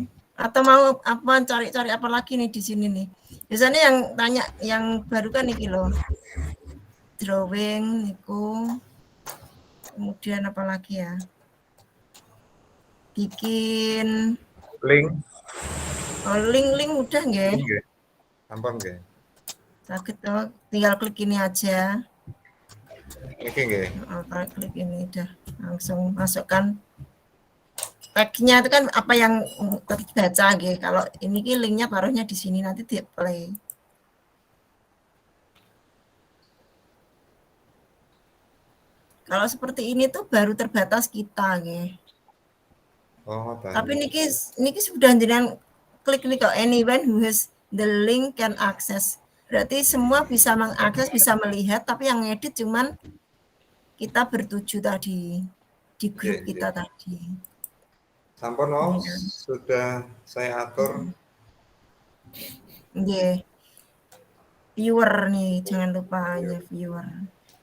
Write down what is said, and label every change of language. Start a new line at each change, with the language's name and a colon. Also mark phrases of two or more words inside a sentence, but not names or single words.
Indonesian: Atau mau apa cari-cari apa lagi nih di sini nih. Biasanya yang tanya yang baru kan nih loh. Drawing niku. Kemudian apa lagi ya? Bikin Link. oh, link udah nggih?
Javanese: Nggih. Ampun nggih.
Indonesian: Sakit tuh, tinggal klik ini aja.
Javanese: Niki nggih.
Indonesian: Klik ini udah langsung masukkan tag-nya itu kan apa yang terbaca gitu. Kalau ini linknya taruhnya di sini nanti di play. Kalau seperti ini tuh baru terbatas kita gitu. Oh, Tapi niki sudah jenengan klik nih kok
English: anyone who has the link can access.
Indonesian: Berarti semua bisa mengakses, bisa melihat, tapi yang ngedit cuman kita bertuju tadi di grup kita tadi. Sampun sudah saya atur.
Javanese: Nggih.
Indonesian: Viewer nih, jangan lupa hanya viewer.